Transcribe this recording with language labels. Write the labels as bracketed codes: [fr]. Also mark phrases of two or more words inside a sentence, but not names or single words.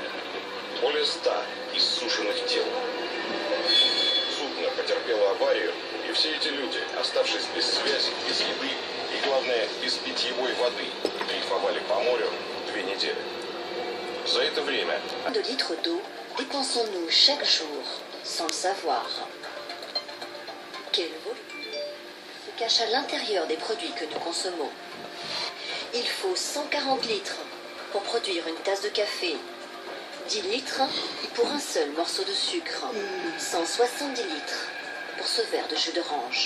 [ru] Более 100 иссушенных тел. Судно потерпело аварию, и все эти люди, оставшись без связи, без еды и, главное, без питьевой воды, дрейфовали по морю 2 недели. За это время... [fr] De litres d'eau dépensons-nous chaque jour, sans le savoir. Quel volume se cache à l'intérieur des produits que nous consommons. Il faut 140 litres pour produire une tasse de café, 10 litres pour un seul morceau de sucre, 170 litres pour ce verre de jus d'orange.